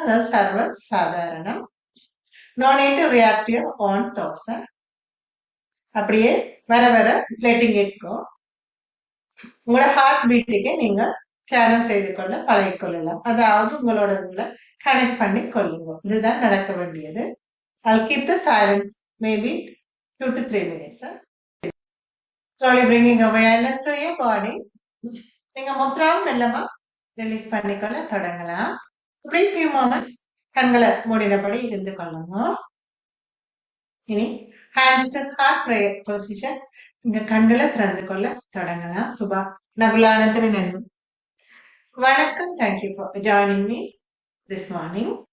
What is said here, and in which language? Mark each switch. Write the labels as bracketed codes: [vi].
[ta] அதாவது சர்வ சாதாரணம். [en] No need to react your own thoughts. [ta] அப்படியே வர [en] Letting it go. [ta] உங்களோட ஹார்ட் பீட்டுக்கே நீங்க தியானம் செய்து கொள்ள பழகிக்கொள்ளலாம். அதாவது உங்களோட கனெக்ட் பண்ணி கொள்ளுங்க. இதுதான் நடக்க வேண்டியது. [en] I'll keep the silence maybe 2 to 3 minutes. Slowly bringing awareness to your body. [ta] நீங்க முத்ராவும் மெல்லமா ரிலீஸ் பண்ணிக்கொள்ள தொடங்கலாம். அப்படி few moments கண்களை மூடினபடி இருந்து கொள்ளுங்க. இனி [en] hands to heart prayer position. [ta] இங்க கண்களை திறந்து கொள்ள தொடங்கலாம். சுபா நகுலானந்தன் நண்பன் வணக்கம். [en] Thank you for joining me this morning.